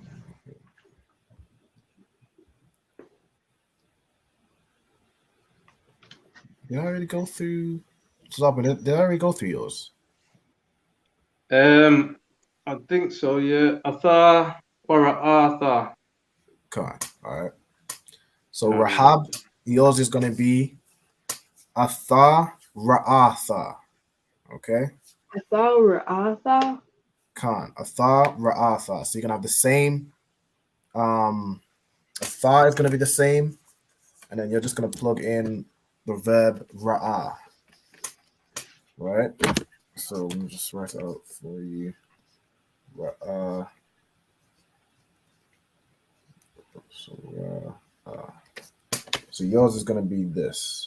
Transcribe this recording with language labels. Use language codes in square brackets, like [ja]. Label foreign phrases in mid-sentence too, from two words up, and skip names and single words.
[en] Did I already go through? Did I already go through yours? I think so, yeah. Atha or Arthur. Okay, all right. So Rahab, yours is going to be [he] אתה ראית. [en] Okay. Atha. [he] Khan. אתה ראית. [en] So you're going to have the same. Atha is going to be the same. And then you're just going to plug in the verb Ra'ah. Right? So let me just write it out for you. Ra'ah. So yours is going to be this.